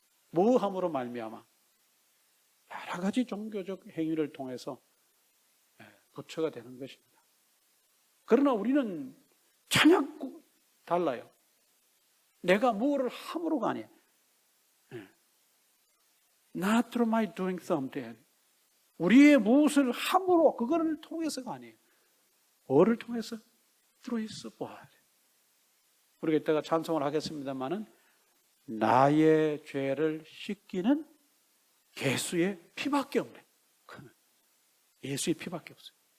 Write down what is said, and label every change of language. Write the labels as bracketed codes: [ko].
[ko] 뭐함으로 말미암아? 여러 가지 종교적 행위를 통해서 부처가 되는 것입니다. 그러나 우리는 전혀 달라요. 내가 무엇을 함으로가 아니에요. [en] Not through my doing something. [ko] 우리의 무엇을 함으로, 그거를 통해서가 아니에요. 뭐를 통해서? [en] Through his blood. [ko] 우리가 이따가 찬송을 하겠습니다만은 나의 죄를 씻기는 예수의 피밖에 없네. 예수의 피밖에 없어요.